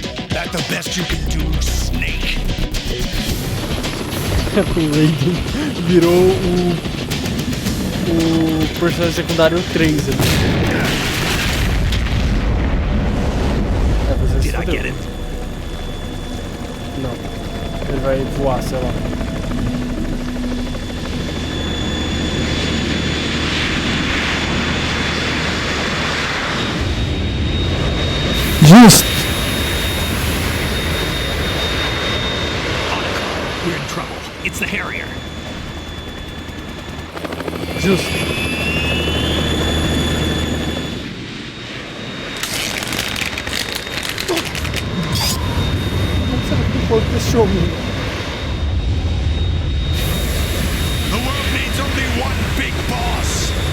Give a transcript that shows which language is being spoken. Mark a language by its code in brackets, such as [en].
[en] That the best you can do, Snake? [pt] O Raiden virou o personagem secundário 3 ali. Você se fodeu. Não. Ele vai voar, sei lá. Justo! [en] We're in trouble. It's the Harrier. [pt] Justo. Como será que pode ter show-me? [en] The world needs only one big boss.